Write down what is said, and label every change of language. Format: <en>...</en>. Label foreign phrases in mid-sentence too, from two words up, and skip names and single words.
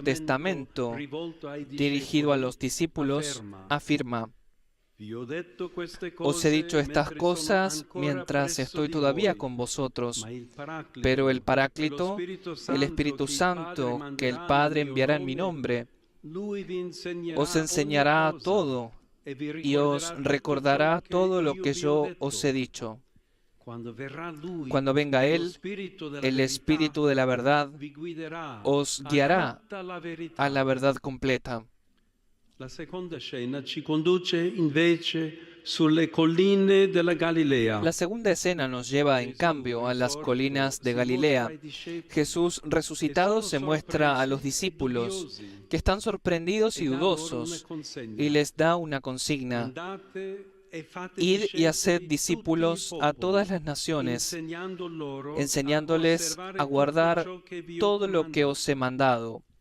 <es>testamento dirigido a los discípulos afirma: Os he dicho estas cosas mientras estoy todavía con vosotros, pero el Paráclito, el Espíritu Santo, que el Padre enviará en mi nombre, os enseñará todo y os recordará todo lo que yo os he dicho. Cuando venga Él, el Espíritu de la verdad, os guiará a la verdad completa.</es> <it>La seconda scena ci conduce invece sulle colline della Galilea.</it> <es>La segunda escena nos lleva, en cambio, a las colinas de Galilea. Jesús resucitado se muestra a los discípulos, que están sorprendidos y dudosos, y les da una consigna: Id y haced discípulos a todas las naciones, enseñándoles a guardar todo lo que os he mandado.</es>